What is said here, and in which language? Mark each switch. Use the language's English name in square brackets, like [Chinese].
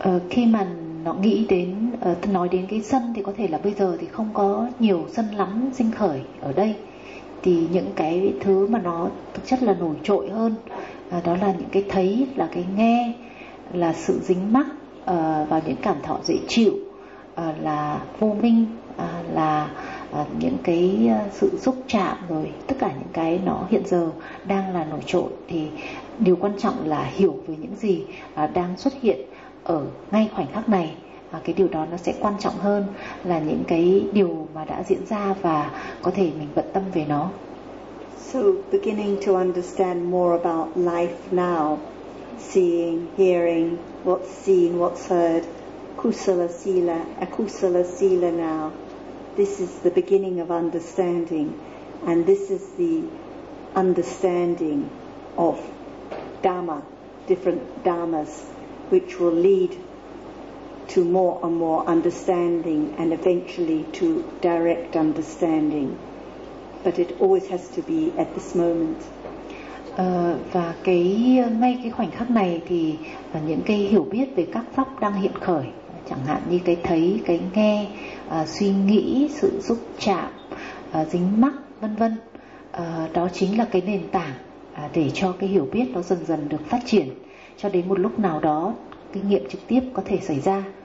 [Vietnamese] Khi mà nó nghĩ đến nói đến cái sân, thì có thể là bây giờ thì không có nhiều sân lắm sinh khởi ở đây, thì những cái thứ mà nó thực chất là nổi trội hơn đó là những cái thấy, là cái nghe, là sự dính mắc vào những cảm thọ dễ chịu, là vô minh, là những cái sự xúc chạm, rồi tất cả những cái nó hiện giờ đang là nổi trội. Thì điều quan trọng là hiểu về những gì đang xuất hiện ở ngay khoảnh khắc này, và cái điều đó nó sẽ quan trọng hơn là những cái điều mà đã diễn ra và có thể mình bận tâm về nó. [English] So beginning to understand more about life now, seeing, hearing, what's seen, what's heard, kusala sila, akusala sila now. This is the beginning of understanding, and this is the understanding of Dhamma, different Dhammas, which will lead to more and more understanding and eventually to direct understanding. But it always has to be at this moment. [Vietnamese] Và ngay cái khoảnh khắc này thì những cái hiểu biết về các pháp đang hiện khởi, chẳng hạn như cái thấy, cái nghe, suy nghĩ, sự xúc chạm, dính mắc, vân vân. Đó chính là cái nền tảng để cho cái hiểu biết nó dần dần được phát triển, cho đến một lúc nào đó kinh nghiệm trực tiếp có thể xảy ra.